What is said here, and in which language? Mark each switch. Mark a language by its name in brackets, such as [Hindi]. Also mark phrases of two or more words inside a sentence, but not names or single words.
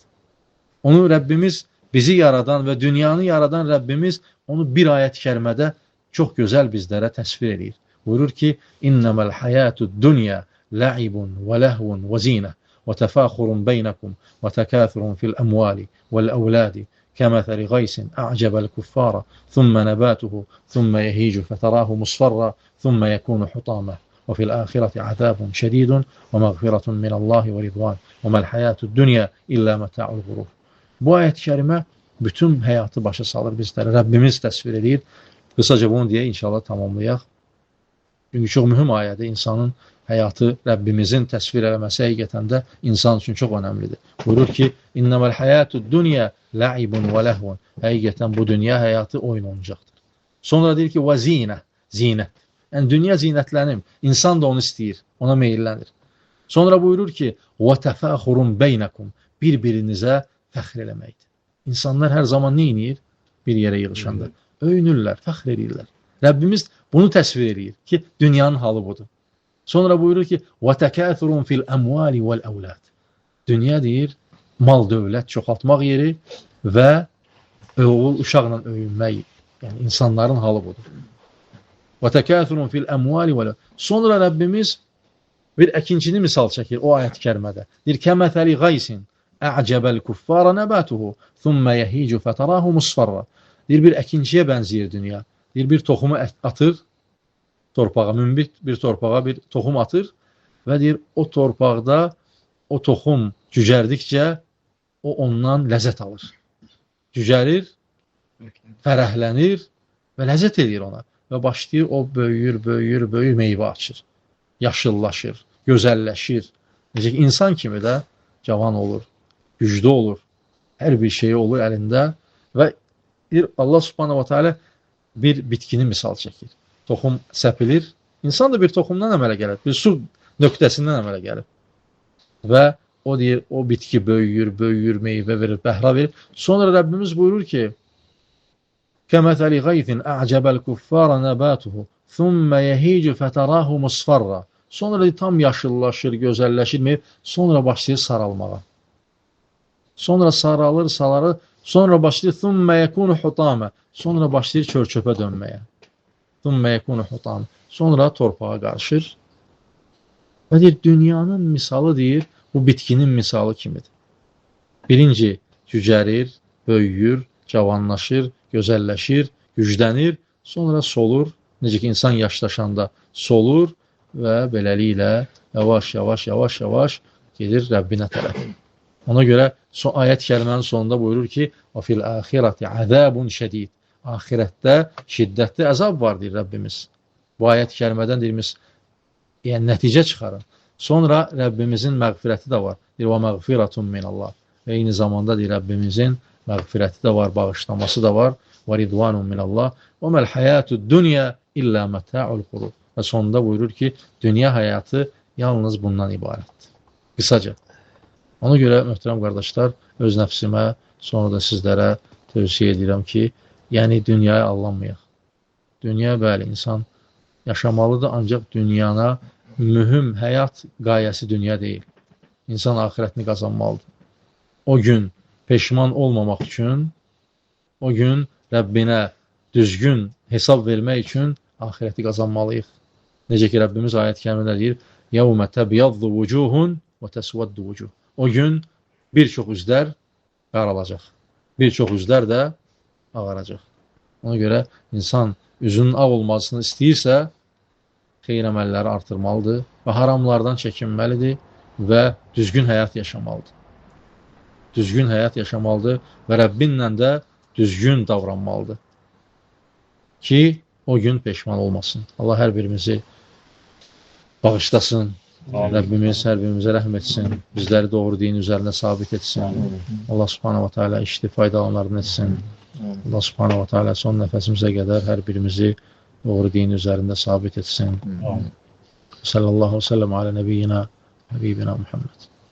[Azerbaijani] Onu Rəbbimiz, bizi yaradan və dünyanı yaradan Rəbbimiz onu bir ayət-i kərimədə çox gözəl bizlərə təsvir edir. Buyurur ki, [Arabic] إنما الحياة الدنيا لعب ولهو وزينة وتفاخر بينكم وتكاثر في الأموال والأولاد كمثل غيث أعجب الكفار ثم نباته ثم يهيج فتراه مصفرا ثم يكون حطاما وفي الآخرة عذاب شديد ومغفرة من الله ورضوان وما الحياة الدنيا إلا متاع الغرور. [Azerbaijani] Bu ayet-i kerime bütün hayatı başa salır bizlere. Rabbimiz təsvir edir. Kısaca bunu diye inşallah tamamlayaq. Çünkü çok mühüm ayədir. İnsanın həyatı Rəbbimizin təsvir eləməsi həqiqətən də insan üçün çox önəmlidir. Buyurur ki, [Arabic] إنما الحياة الدنيا لعب ولهو. [Azerbaijani] Həqiqətən bu dünya həyatı oyun oyuncaqdır. Sonra deyir ki, [Arabic] وزينة, [Azerbaijani] zinət. Yəni, dünya zinətlənim. İnsan da onu istəyir, ona meyillənir. Sonra buyurur ki, [Arabic] وتفاخر بينكم. [Azerbaijani] Bir-birinizə fəxr eləməkdir. İnsanlar hər zaman nə edir? Bir yerə yığışanda. Öyünürlər, fəxr edirlər. Rəbbimiz bunu təsvir edir ki, dünyanın halı budur. Sonra buyurur ki, [Arabic] وَتَكَاثُرٌ فِي الْأَمْوَالِ وَالْأَوْلَادِ. [Azerbaijani] Dünya deyir, mal, dövlət çoxaltmaq yeri və oğul, uşaqla öyünmək. Yəni, insanların halı budur. [Arabic] وَتَكَاثُرٌ فِي الْأَمْوَالِ وَالْأَوْلَادِ. [Azerbaijani] Sonra Rəbbimiz bir əkinçini misal çəkir o ayət-i kərimədə. Deyir, [Arabic] كَمَثَلِ غَيْسٍ أَعْجَبَ الْكُفَّارَ نَبَاتُهُ ثُمَّ يَهِيجُ فَتَرَاهُ مُصْفَرًّا. [Azerbaijani] Deyir, bir əkinçiyə bənzəyir dünya. Deyir, bir toxumu atır, torpağa, münbit bir torpağa bir toxum atır və deyir, o torpaqda o toxum cücərdikcə o ondan ləzzət alır. Cücərir, fərəhlənir və ləzzət edir ona. Və başlayır, o böyüyür, böyüyür, böyüyür, meyvə açır. Yaşıllaşır, gözəlləşir. Necə ki, insan kimi də cavan olur, güclü olur. Hər bir şey olur əlində və deyir, [Arabic] الله سبحانه وتعالى [Azerbaijani] bir bitkini misal çəkir. Toxum səpilir. İnsan da bir toxumdan əmələ gəlir. Bir su nöqtəsindən əmələ gəlir. Və o deyir, o bitki böyüyür, böyüyür, meyvə verir, bəhra verir. Sonra Rəbbimiz buyurur ki, [Arabic] كَمَثَلِ غَيْثٍ أَعْجَبَ الْكُفَّارَ نَبَاتُهُ ثُمَّ يَهِيجُ فَتَرَاهُ مُصْفَرًّا. [Azerbaijani] Sonra tam yaşıllaşır, gözəlləşir, sonra başlayır saralmağa. Sonra saralır, saralır, sonra başlayır [Arabic] ثُمَّ يَكُونُ حُطَامًا. [Azerbaijani] Sonra başlayır çör-çöpə dönməyə. [Arabic] ثُمَّ يَكُونُ حُطَامًا. [Azerbaijani] Sonra torpağa qarışır. Və deyir, dünyanın misalı deyir, bu bitkinin misalı kimidir. Birinci, cücərir, böyüyür, cavanlaşır, gözəlləşir, güclənir, sonra solur. Necə ki, insan yaşlaşanda solur və beləliklə yavaş-yavaş gedir Rəbbinə tərəf. Ona görə ayət-i kərimənin sonunda buyurur ki, [Arabic] وَفِي الْآخِرَةِ عَذَابٌ شَدِيدٌ. [Azerbaijani] Ahirətdə şiddətli əzab var, deyir Rəbbimiz. Bu ayət-i kərimədən deyirimiz, yəni nəticə çıxarın. Sonra Rəbbimizin məğfirəti də var. Deyir, [Arabic] وَمَغْفِرَةٌ مِنَ اللّٰهِ. [Azerbaijani] Və eyni zamanda deyir, Rəbbimizin məğfirəti də var, bağışlaması da var. [Arabic] وَرِضْوَانٌ مِنَ اللّٰهِ وَمَا الْحَيَاةُ الدُّنْيَا إِلَّا مَتَاعُ الْغُرُورِ. [Azerbaijani] Və sonunda buyurur ki, dünya həyatı yalnız bundan ibarətdir. Qısaca. Ona görə, möhtərəm qardaşlar, öz nəfsimə, sonra da sizlərə tövsiyə edirəm ki, yəni dünyaya allanmayaq. Dünya, bəli, insan yaşamalıdır, ancaq dünyana mühüm həyat qayəsi dünya deyil. İnsan ahirətini qazanmalıdır. O gün peşman olmamaq üçün, o gün Rəbbinə düzgün hesab vermək üçün axirəti qazanmalıyıq. Necə ki, Rəbbimiz ayət-i kərimdə deyir, [Arabic] يَوْمَ تَبْيَضُّ وُجُوهٌ وَتَسْوَدُّ وُجُوهٌ. [Azerbaijani] O gün bir çox üzlər qaralacaq, bir çox üzlər də ağaracaq. Ona görə insan üzünün ağ olmasını istəyirsə, xeyir əməlləri artırmalıdır və haramlardan çəkinməlidir və düzgün həyat yaşamalıdır. Düzgün həyat yaşamalıdır və Rəbbinlə də düzgün davranmalıdır ki, o gün peşman olmasın. Allah hər birimizi bağışlasın. Rəbbimiz hər birimizə rəhm etsin. Bizləri doğru din üzərində sabit etsin. [Arabic] الله سبحانه وتعالى [Azerbaijani] işli faydalanlarını etsin. [Arabic] الله سبحانه وتعالى [Azerbaijani] son nəfəsimizə qədər hər birimizi doğru din üzərində sabit etsin. [Arabic] صلى الله عليه وسلم على نبينا حبيبنا محمد.